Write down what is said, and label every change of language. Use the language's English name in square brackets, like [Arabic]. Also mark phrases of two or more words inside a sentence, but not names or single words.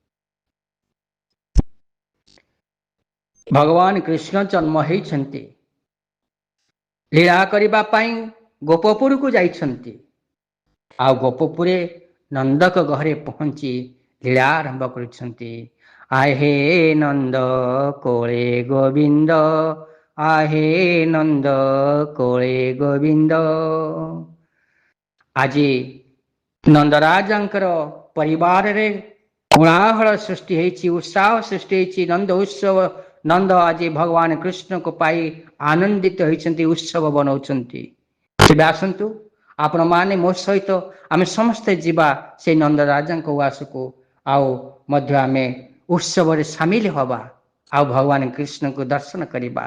[Odia] ଭଗବାନ କୃଷ୍ଣ ଜନ୍ମ ହେଇଛନ୍ତି, ଲୀଳା କରିବା ପାଇଁ ଗୋପପୁରକୁ ଯାଇଛନ୍ତି, ଆଉ ଗୋପପୁରେ ନନ୍ଦକ ଘରେ ପହଞ୍ଚି ଲୀଳା ଆରମ୍ଭ କରିଛନ୍ତି। ଆହେ ନନ୍ଦ କୋଳେ ଗୋବିନ୍ଦ, ଆହେ ନନ୍ଦ କୋଳେ ଗୋବିନ୍ଦ। ଆଜି ନନ୍ଦରାଜାଙ୍କର ପରିବାରରେ କୋଳାହଳ ସୃଷ୍ଟି ହେଇଛି, ଉତ୍ସାହ ସୃଷ୍ଟି ହେଇଛି। ନନ୍ଦ ଉତ୍ସବ, ନନ୍ଦ ଆଜି ଭଗବାନ କୃଷ୍ଣଙ୍କୁ ପାଇ ଆନନ୍ଦିତ ହେଇଛନ୍ତି, ଉତ୍ସବ ବନଉଛନ୍ତି। ତେବେ ଆସନ୍ତୁ ଆପଣମାନେ ମୋ ସହିତ ଆମେ ସମସ୍ତେ ଯିବା ସେଇ ନନ୍ଦରାଜାଙ୍କ ଉଆସକୁ, ଆଉ ମଧ୍ୟ ଆମେ ଉତ୍ସବରେ ସାମିଲ ହବା, ଆଉ ଭଗବାନ କୃଷ୍ଣଙ୍କୁ ଦର୍ଶନ କରିବା।